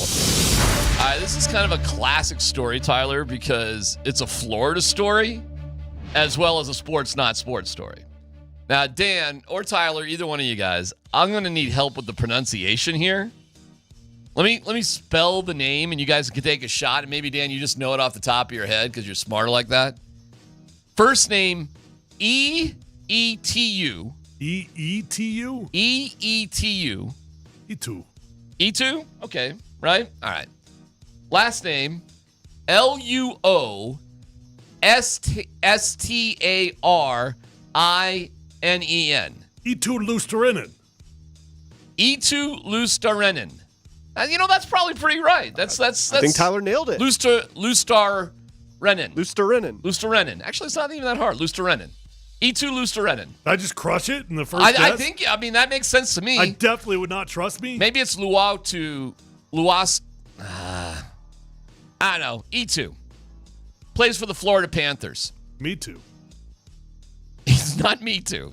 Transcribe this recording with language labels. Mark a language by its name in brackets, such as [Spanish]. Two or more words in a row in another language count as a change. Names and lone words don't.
[English] All right, this is kind of a classic story, Tyler, because it's a Florida story as well as a Sports Not Sports story. Now, Dan or Tyler, either one of you guys, I'm going to need help with the pronunciation here. Let me spell the name, and you guys can take a shot. And maybe, Dan, you just know it off the top of your head because you're smarter like that. First name, E-E-T-U. E-E-T-U? E-E-T-U. E2. E2? Okay, right? All right. Last name, L-U-O-S-T-A-R-I-N-E-N. E2 Lusterinen. E2 Lusterinen. That's probably pretty right. That's. I think Tyler nailed it. Lustarinen. Lusterinen. Actually, it's not even that hard. Lusterinen. E2 Lusterinen. Did I just crush it in the first I think, that makes sense to me. I definitely would not trust me. Maybe it's Luas. I don't know. E2. Plays for the Florida Panthers. Me too. He's not me too.